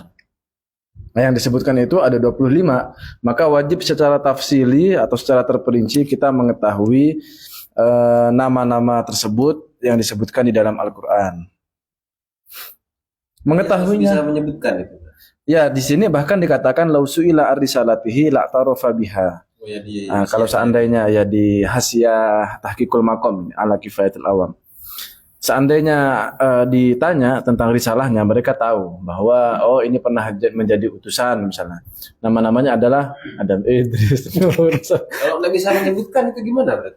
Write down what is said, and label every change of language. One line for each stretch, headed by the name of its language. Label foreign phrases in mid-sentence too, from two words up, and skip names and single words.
Indonesian: Nah, yang disebutkan itu ada 25, maka wajib secara tafsili atau secara terperinci kita mengetahui nama-nama tersebut yang disebutkan di dalam Al-Quran. Mengetahuinya. Bisa menyebutkan itu. Ya, di sini bahkan dikatakan
Arabic: لو سئل الرسالته لا تعرف بها.
Indonesian: Oh, ya, Kalau seandainya ya di Hasyiah Tahqiqul Maqam ala Kifayatul Awam. Seandainya ditanya tentang risalahnya, mereka tahu bahwa oh ini pernah menjadi utusan misalnya. Nama-namanya adalah Adam, Idris. Kalau nggak bisa menyebutkan itu gimana berarti?